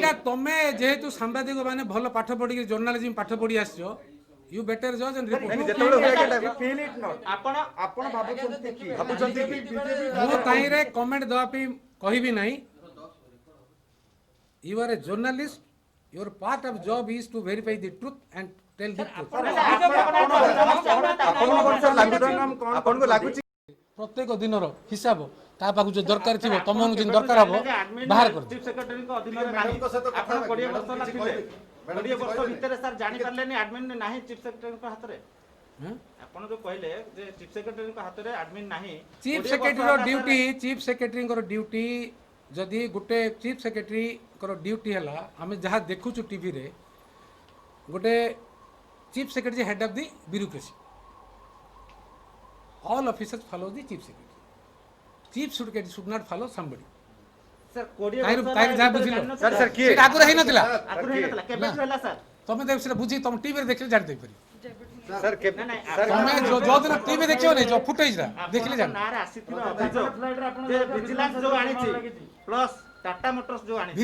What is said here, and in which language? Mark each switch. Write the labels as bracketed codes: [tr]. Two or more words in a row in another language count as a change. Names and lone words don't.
[or] ସେଇଟା ତମେ ଯେହେତୁ ସାମ୍ବାଦିକ ମାନେ ଭଲ ପାଠ ପଢିକି ଜର୍ଣ୍ଣାଲିଜିମ୍ ପାଠ ପଢି ଆସିଛ [en] you better judge and report [or] ଯେତେବେଳେ ହୁଏ ଆଜ୍ଞା ଆପଣ ଭାବୁଛନ୍ତି କି ମୁଁ ତାହିଁରେ କମେଣ୍ଟ ଦେବା ପାଇଁ କହିବି ନାହିଁ [en] you are a journalist your part of job is to verify the truth [or] and tell the truth ଆପଣଙ୍କୁ ଲାଗୁଛି ପ୍ରତ୍ୟେକ ଦିନର ହିସାବ ତା ପାଖକୁ ଯଦି ଦରକାର ଥିବ ତମକୁ ଯଦି ଦରକାର ହବ ବାହାର କର ଚିଫ ସେକ୍ରେଟାରୀଙ୍କ ଅଧୀନରେ ନାହିଁ ଆପଣ 20 ବର୍ଷ ହେଲା ଥିଲେ 20 ବର୍ଷ ଭିତରେ ସାର୍ ଜାଣି ପାରିଲେନି ଆଡମିନ୍ ନାହିଁ ଚିଫ ସେକ୍ରେଟାରୀଙ୍କ ହାତରେ ଆପଣ ଯୋଉ କହିଲେ ଯେ ଚିଫ ସେକ୍ରେଟାରୀଙ୍କ ହାତରେ ଆଡମିନ୍ ନାହିଁ ଚିଫ ସେକ୍ରେଟାରୀର ଡ୍ୟୁଟି ଚିଫ ସେକ୍ରେଟାରୀଙ୍କର ଡ୍ୟୁଟି ଯଦି ଗୋଟେ ଚିଫ ସେକ୍ରେଟାରୀଙ୍କର ଡ୍ୟୁଟି ହେଲା ଆମେ ଯାହା ଦେଖୁଛୁ ଟିଭିରେ ଗୋଟେ ଚିଫ ସେକ୍ରେଟାରୀ [en] head of the bureaucracy all officers follow the chief secretary chief should not follow somebody [or] ସାର୍ 20 ତାଇର ବର୍ଷ ତାଇର ଯାହା ବୁଝିଲ ସାର୍ କିଏ ସେଟା ଆଗରୁ ହେଇନଥିଲା ଆଗରୁ ହେଇନଥିଲା କେବେ ହେଲା ସାର୍ ତମେ ଦେବ ସେଟା ବୁଝି ତମ ଟିଭିରେ ଦେଖିଲେ ଜାଣି ଦେଇପାରିବ ସାର୍ ତମେ ଯୋଉଦିନ ଟିଭି ଦେଖିବ ନାହିଁ ଯୋଉ ଫୁଟେଜଟା ଦେଖିଲେ ଜାଣି ନାଁରେ ଆସିଥିବା ଅଭିଯୋଗ ଯେ ଭିଜିଲାନ୍ସ ଯୋଉ ଆଣିଛି ପ୍ଲସ୍ ଟାଟା ମୋଟର୍ସ ଯୋଉ ଆଣିଛି